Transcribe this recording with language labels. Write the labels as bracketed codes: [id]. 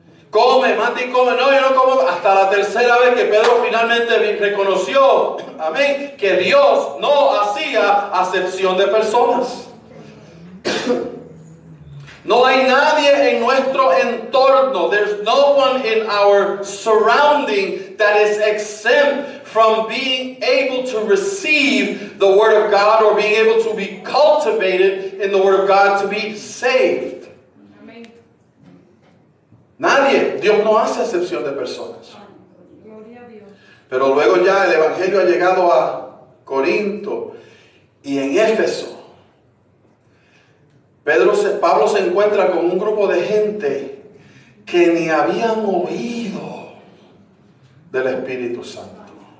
[es] Come, mata y come, no, yo no como, hasta la tercera vez que Pedro finalmente reconoció, amén, que Dios no hacía acepción de personas. No hay nadie en nuestro entorno. [en] There's no one in our surrounding that is exempt from being able to receive the Word of God or being able to be cultivated in the Word of God to be saved. [es] Amen. Nadie. Dios no hace excepción de personas. Pero luego ya el Evangelio ha llegado a Corinto y en Éfeso. Pablo se encuentra con un grupo de gente que ni habían oído del Espíritu Santo.